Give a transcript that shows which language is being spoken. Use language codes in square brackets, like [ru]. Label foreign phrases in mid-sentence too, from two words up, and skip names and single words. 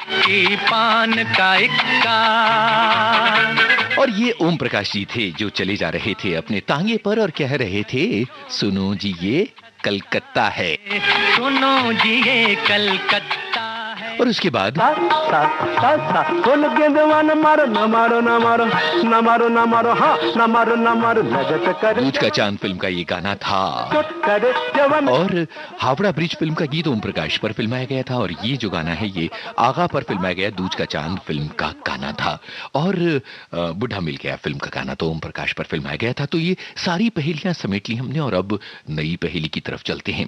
[hi] पान का इक्का, और ये ओम प्रकाश जी थे जो चले जा रहे थे अपने तांगे पर और कह रहे थे, सुनो जी ये कलकत्ता है। सुनो जी ये कलकत्ता और उसके बाद सा सा सा सा बोल गेंदवा न मारो न मारो न मारो न मारो न मारो हाँ न मारो न मारो लगत करे दूज का चांद फिल्म का ये गाना था। चोट करे जवान और हावड़ा ब्रिज फिल्म का गीत ओम प्रकाश पर फिल्माया गया था और ये जो गाना है ये आगा पर फिल्माया गया दूज का चांद फिल्म का गाना था। और बुढ़ा मिल गया फिल्म का गाना तो ओम प्रकाश पर फिल्माया गया था। तो ये सारी पहेलियां समेट ली हमने और अब नई पहेली की तरफ चलते हैं।